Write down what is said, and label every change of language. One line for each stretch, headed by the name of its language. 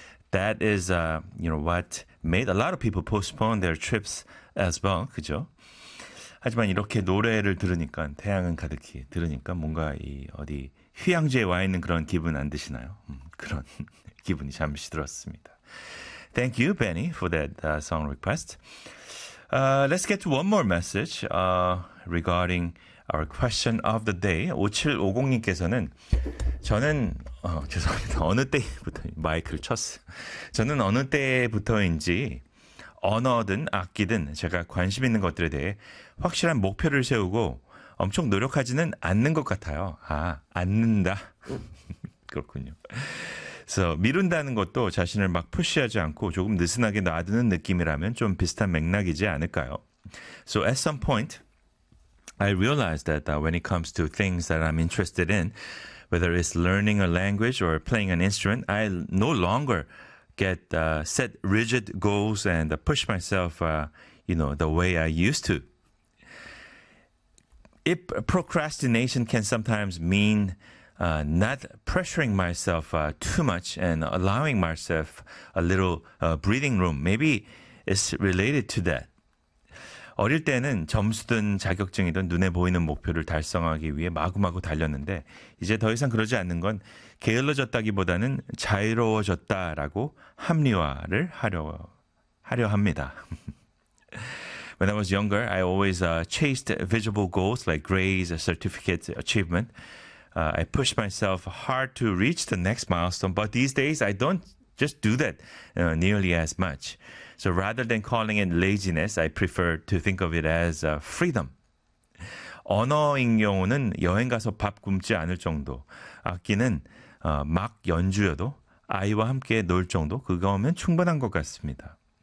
English: That is, what made a lot of people postpone their trips as well.
Korean: 그죠? 하지만 이렇게 노래를 들으니까 태양은 가득히 들으니까 뭔가 이 어디 휴양지에 와 있는 그런 기분 안 드시나요? 그런 기분이 잠시 들었습니다.
English: Thank you, Benny, for that song request. Let's get to one more message regarding our question of the day.
Korean: 5750님께서는 저는 죄송합니다. 어느 때부터 마이크를 쳤어요. 저는 어느 때부터인지 언어든 악기든 제가 관심 있는 것들에 대해 확실한 목표를 세우고 엄청 노력하지는 않는 것 같아요. 아, 않는다. 그렇군요. 그래서 미룬다는 것도 자신을 막 푸시하지 않고 조금 느슨하게 놔두는 느낌이라면 좀 비슷한 맥락이지 않을까요?
English: So at some point, I realized that when it comes to things that I'm interested in, whether it's learning a language or playing an instrument, I no longer get set rigid goals and push myself, the way I used to. If procrastination can sometimes mean not pressuring myself too much and allowing myself a little breathing room, maybe it's related to that.
Korean: 어릴 때는 점수든 자격증이든 눈에 보이는 목표를 달성하기 위해 마구마구 달렸는데 이제 더 이상 그러지 않는 건 게을러졌다기보다는 자유로워졌다라고 합리화를 하려 합니다.
English: When I was younger, I always chased visible goals like grades, certificates, achievement. I pushed myself hard to reach the next milestone, but these days I don't just do that nearly as much. So rather than calling it laziness, I prefer to think of it as freedom.
Korean: 언어인 경우는 여행 가서 밥 굶지 않을 정도, 악기는 막 연주여도 아이와 함께 놀 정도 그거면 충분한 것 같습니다.